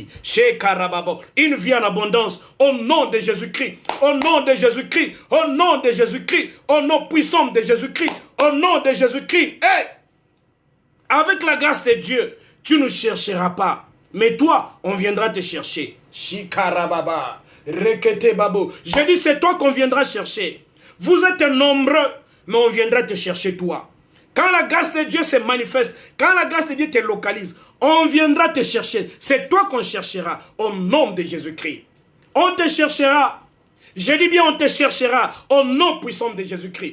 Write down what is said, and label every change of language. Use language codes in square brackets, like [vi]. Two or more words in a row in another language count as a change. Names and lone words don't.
[fr] Chez Karababo, une vie en abondance au nom de Jésus-Christ, au nom de Jésus-Christ, au nom de Jésus-Christ, au nom puissant de Jésus-Christ, au nom de Jésus-Christ. Hey! Avec la grâce de Dieu, tu ne chercheras pas, mais toi, on viendra te chercher. Shikarababa, rekete babo. Je dis, c'est toi qu'on viendra chercher. Vous êtes nombreux, mais on viendra te chercher toi. Quand la grâce de Dieu se manifeste, quand la grâce de Dieu te localise, on viendra te chercher. C'est toi qu'on cherchera au nom de Jésus-Christ. On te cherchera. Je dis bien, on te cherchera au nom puissant de Jésus-Christ.